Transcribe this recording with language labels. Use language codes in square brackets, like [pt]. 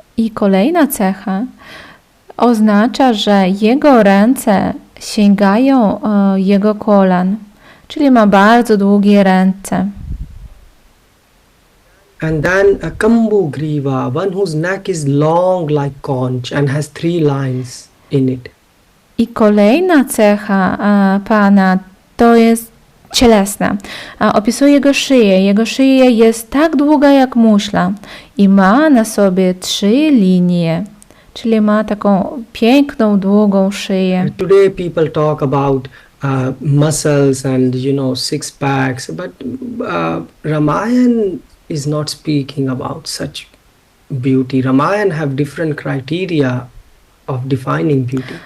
[pl] I kolejna cecha oznacza, że jego ręce sięgają jego kolan, czyli ma bardzo długie ręce. [en] And then a Kambu Griva, one whose neck is long like conch and has 3 lines in it. [pl] I kolejna cecha Pana to jest cielesna. Opisuje jego szyję. Jego szyja jest tak długa jak muszla i ma na sobie 3 linie, czyli ma taką piękną, długą szyję. [en] Today people talk about muscles and six packs, but Ramayana is not speaking about such beauty. Ramayana have different criteria of defining beauty.